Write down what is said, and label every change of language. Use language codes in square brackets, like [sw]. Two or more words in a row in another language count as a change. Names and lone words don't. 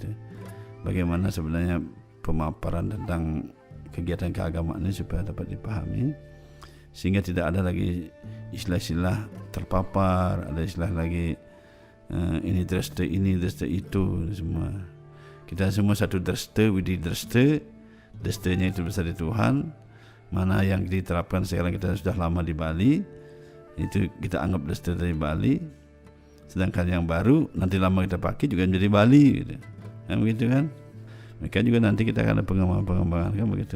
[id] Bagaimana sebenarnya pemaparan tentang kegiatan keagamaan ini supaya dapat dipahami, sehingga tidak ada lagi istilah-istilah terpapar, ada istilah lagi ini dreste ini dreste itu semua. Kita semua satu dreste, widi dreste, drestenya itu besar di Tuhan. Mana yang diterapkan sekarang kita sudah lama di Bali, itu kita anggap dreste dari Bali. Sedangkan yang baru nanti lama kita pakai juga menjadi Bali gitu. Begitu kan? Mereka juga nanti kita akan ada pengembangan kan begitu.